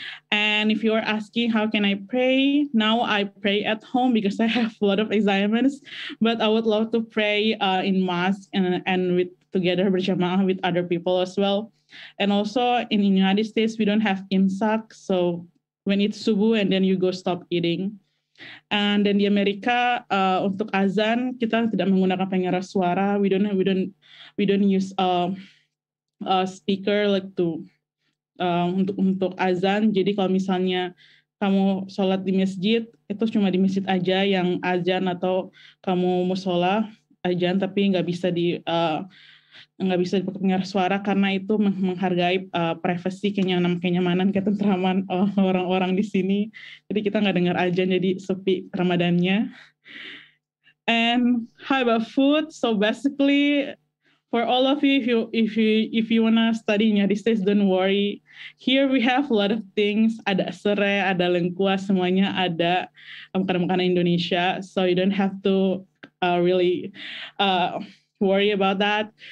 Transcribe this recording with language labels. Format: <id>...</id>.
<en>And if you're asking how can I pray, now I pray at home because I have a lot of assignments, but I would love to pray in mosque and with together berjamaah with other people as well. And also in the United States, we don't have imsak, so when it's subuh and then you go stop eating. And then</en> <id>di Amerika untuk azan kita tidak menggunakan pengeras suara.</id> <en>We don't use speaker like to</en> <id>untuk azan. Jadi kalau misalnya kamu sholat di masjid, itu cuma di masjid aja yang azan, atau kamu musola azan, tapi nggak bisa dipakai pengeras suara karena itu menghargai privasi, kenyamanan, ketentraman orang-orang di sini. Jadi kita nggak dengar azan, jadi sepi Ramadannya.</id> <en>And how about food? So basically, for all of you, if you wanna study in United States, don't worry. Here we have a lot of things.</en> <id>Ada serai, ada lengkuas, semuanya ada makanan-makanan Indonesia.</id> <en>So you don't have to really worry about that.</en>